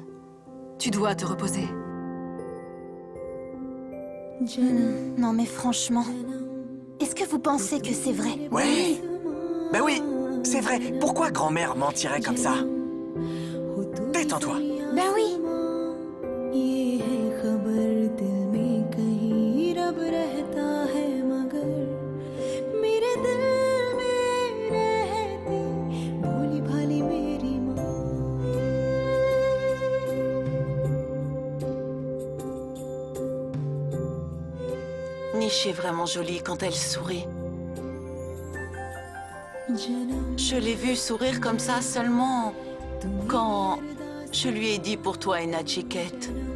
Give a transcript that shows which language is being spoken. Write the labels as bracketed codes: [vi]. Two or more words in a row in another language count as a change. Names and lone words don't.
[fr] Tu dois te reposer. Non mais franchement, est-ce que vous pensez que c'est vrai? Oui. Ben oui, c'est vrai. Pourquoi grand-mère mentirait comme ça? Détends-toi. Ben oui. [hi] ये है खबर दिल में कहीं रब रहता है मगर मेरे दिल में रहती भोली भाली मेरी माँ [fr] Nishi est vraiment jolie quand elle sourit. Je l'ai vue sourire comme ça seulement quand je lui ai dit pour toi et Nachikette.